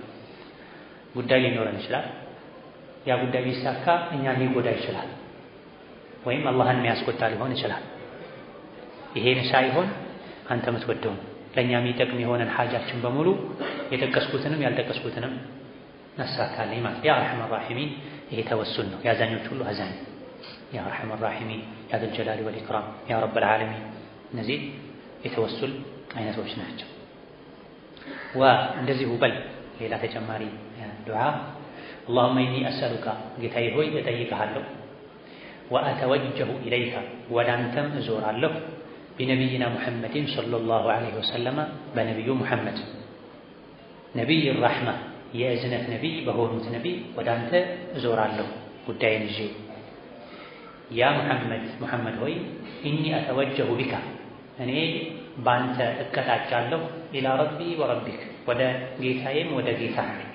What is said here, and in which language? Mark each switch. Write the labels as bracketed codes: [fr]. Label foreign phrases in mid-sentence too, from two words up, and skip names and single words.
[am] ጉዳይ ሊኖረን ይችላል። ያ ጉዳይ ቢሳካ እኛን ሊጎዳ ይችላል፣ ወይም አላህን የሚያስቆጣ ሊሆን ይችላል። ይሄን ሳይሆን አንተ የምትወደውን ለእኛ የሚጠቅም የሆነን ሐጃችን በሙሉ የጠቀስኩትንም ያልጠቀስኩትንም አሳካልኝ ማለት [ar] يا أرحم الراحمين። [am] ይሄ ተወሱል ነው፣ የአዛኞች ሁሉ አዛኝ [ar] يا أرحم الراحمين يا ذا الجلال والإكرام يا رب العالمين። [am] እነዚህ የተወሱል አይነቶች ናቸው። እንደዚሁ በል ሌላ ተጨማሪ ዱዓ [ar] اللهم إني أسألك [am] ጌታዬ ሆይ እጠይቅሃለሁ وأتوجه إليك ወደ አንተም እዞራለሁ [ar] بنبينا محمد صلى الله عليه وسلم [am] በነቢዩ ሙሐመድ ነቢይ الرحمة የእዝነት ነቢይ በሆኑት ነቢይ ወደ አንተ እዞራለሁ ጉዳይን ይዤ ያ ሙሐመድ ሆይ [ar] إني أتوجه بك [am] እኔ ባንተ እቀጣጫለሁ [ar] إلى ربي وربك [am] ወደ ጌታዬም ወደ ጌታህ